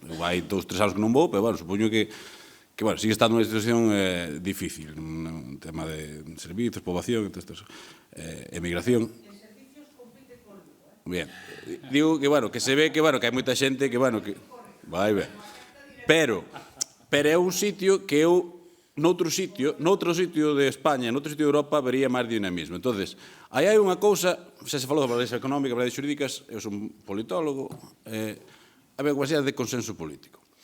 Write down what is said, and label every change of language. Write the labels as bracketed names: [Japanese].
[Galician] Hai 2, 3 anos que non vou, pero, bueno, supoño que bueno, sigue estando unha situación difícil, un tema de servizos, poboación, emigración. [Spanish] En servicios compite con Lugo, [Galician] Bien. Digo que, bueno, que se ve que, bueno, que hai moita xente que, bueno, que vai ben. Pero é un sitio que eu noutro sitio de España, noutro sitio de Europa, vería máis dinamismo. Entonces, aí hai unha cousa, xa se falou da validez económica, validez xurídicas, eu son politólogo, a ver, unha de consenso político.